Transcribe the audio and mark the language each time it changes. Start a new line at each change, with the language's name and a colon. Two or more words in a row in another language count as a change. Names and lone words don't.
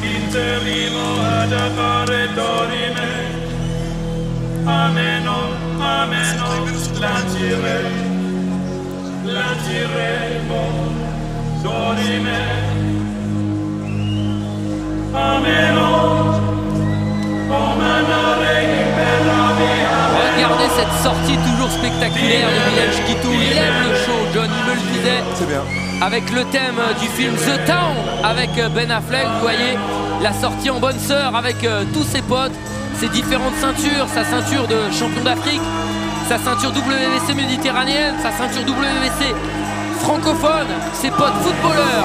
French: Iterimo ad appare dorime. Ameno, ameno, lanciremo dorime. Ameno, omanare imperavi. Regardez cette sortie toujours spectaculaire de Bilal Shkitou. Il aime le show, John, il me le disait. C'est bien. Avec le thème du film The Town avec Ben Affleck, vous voyez la sortie en bonne sœur avec tous ses potes, ses différentes ceintures, sa ceinture de champion d'Afrique, sa ceinture WBC méditerranéenne, sa ceinture WBC francophone, ses potes footballeurs.